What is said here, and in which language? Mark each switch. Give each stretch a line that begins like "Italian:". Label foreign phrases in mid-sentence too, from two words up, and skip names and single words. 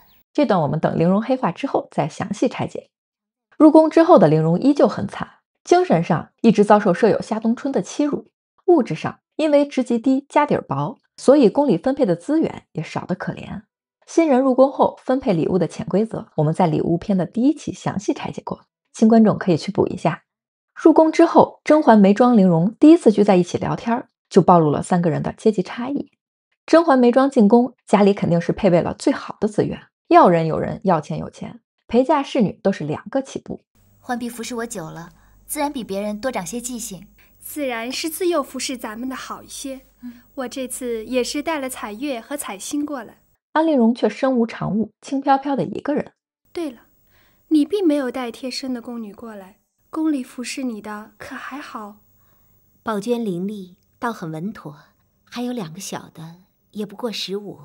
Chinese: 這段我們等陵容黑化之後再詳細拆解。入宮之後的陵容依舊很慘，精神上一直遭受舍友夏冬春的欺辱，物質上因為職級低家底兒薄，所以宮裡分配的資源也少得可憐。新人入宮後分配禮物的潛規則，我們在禮物篇的第1期詳細拆解過，新觀眾可以去補一下。入宮之後，甄嬛、眉莊、陵容第一次聚在一起聊天，就暴露了3個人的階級差異。甄嬛、眉莊進宮，家裡肯定是配備了最好的資源，要人有人，要錢有錢，陪嫁侍女都是2個起步。浣碧服侍我久了，自然比別人多長些記性，自然是自幼服侍咱們的好一些。我這次也是帶了彩月和彩星過來。安陵容卻身無長物，輕飄飄的一個人。對了，你並沒有帶貼身的宮女過來， 宮裡服侍你的可還好？宝娟伶俐，倒很穩妥，還有2個小的，也不過15。